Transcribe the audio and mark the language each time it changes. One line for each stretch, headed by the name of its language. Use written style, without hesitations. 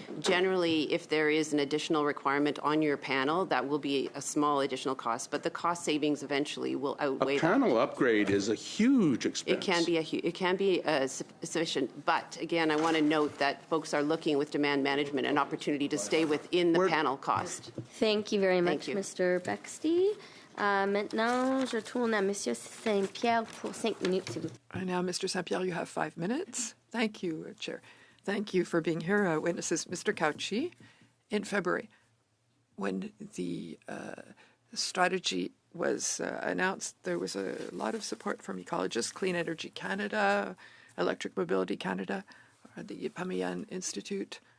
English: Generally, if there is an additional requirement on your panel, that will be a small additional cost, but the cost savings eventually will outweigh that. A panel upgrade is a huge expense. It can be sufficient, but again, I want to note that folks are looking with demand management an opportunity to stay within the panel cost. Thank you very much, Mr. Bexty.
French: Maintenant, je tourne à Monsieur Saint-Pierre pour 5 minutes, s'il vous plaît.
English: And now, Mr. Saint-Pierre, you have 5 minutes. Thank you, Chair. Thank you for being here, witnesses. Mr. Cauchi, in February, when the strategy was announced, there was a lot of support from ecologists, Clean Energy Canada, Electric Mobility Canada, or the Pamiyan Institute.